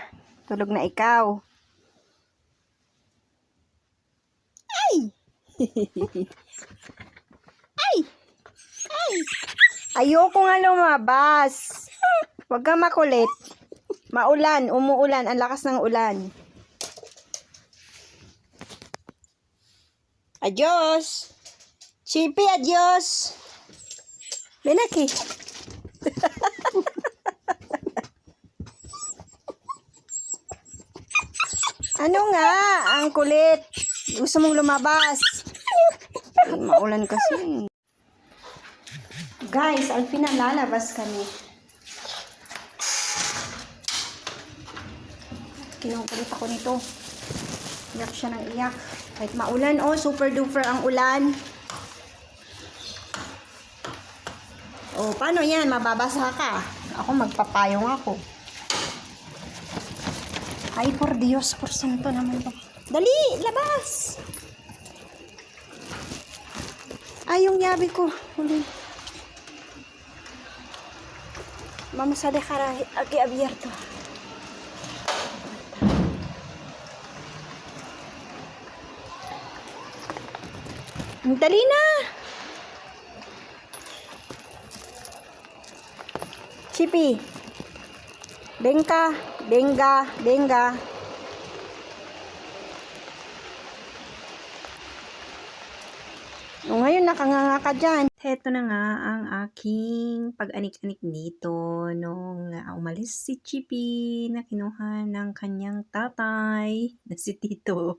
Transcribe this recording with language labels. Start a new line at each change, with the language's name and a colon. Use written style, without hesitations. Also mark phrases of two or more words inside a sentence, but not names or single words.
Filipino: Tulog na ikaw. Ay! Ay! Ay! Ayoko nga lumabas. Huwag kang makulit. Maulan, umuulan, ang lakas ng ulan. Adios.
Spanish: Chippy, adios. Ven aquí.
Filipino: Ano nga? Ang kulit. Gusto mong lumabas. Ay, maulan kasi. Guys,
Spanish: al final
Filipino: lalabas kami. Kinukulit ako nito. Iyak siya ng iyak. Kahit maulan, oh,
English: super duper
Filipino: ang ulan. Oh, paano yan? Mababasa ka. Ako magpapayong ako. Ay,
Spanish: por Dios, por santo
Filipino: naman to. Dali, labas! Ay, yung yabi ko. Huli.
Spanish: Vamos a dejar aquí abierto.
Filipino: Dali na! Chippy.
Spanish: Benga, benga, benga.
Filipino: O, ngayon nakanganga ka dyan. Heto na nga ang aking pag-anik-anik dito nung umalis si Chippy na kinuha ng kanyang tatay na si Tito.